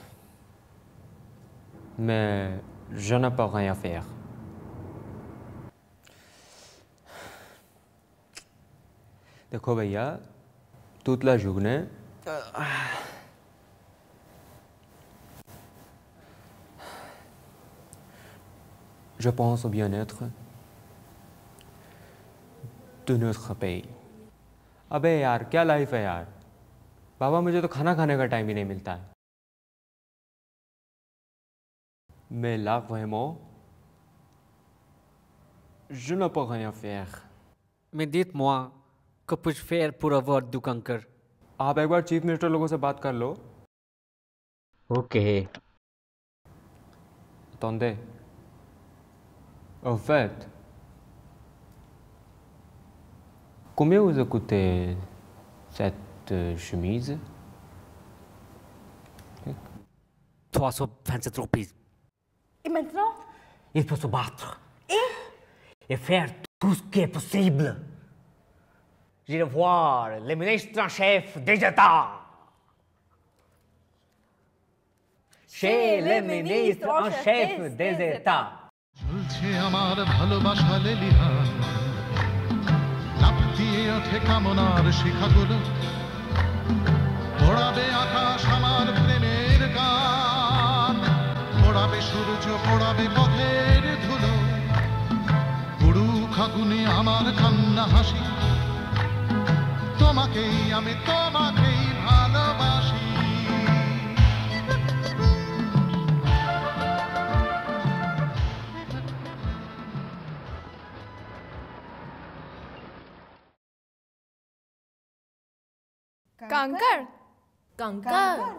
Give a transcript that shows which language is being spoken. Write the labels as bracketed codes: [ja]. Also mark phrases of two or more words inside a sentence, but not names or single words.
[fr] Mais je ne peux rien faire. [hi] देखो भैया, [fr] toute la journée, je pense au bien-être de notre pays. [hi] अबे यार क्या लाइफ है यार बाबा मुझे तो खाना खाने का टाइम ही नहीं मिलता है [fr] Mais là vraiment je ne peux rien faire. Mais dites-moi, que puis-je faire pour avoir du cancer? [hi] आप एक बार [en] chief minister [hi] लोगों से बात कर लो. [fr] Ok. Attendez. En fait, combien vous a coûté cette chemise? [en] 327 rupees. [fr] Et maintenant? Il faut se battre et faire tout ce qui est possible. J'irai voir le ministre en chef des États. Chez le ministre en chef des États. [bn] চলছে আমার ভালোবাসা লেলিহান লাফ দিয়ে ওঠে কামনার শিখাগুলো পড়াবে আকাশ আমার প্রেমের গান পড়াবে সূর্য পড়াবে পথের ধুলো পুরুক আগুনে আমার কান্না হাসি তোমাকেই আমি তোমাকেই ভালোবাসি [id] Kanker. [fr] Cancer.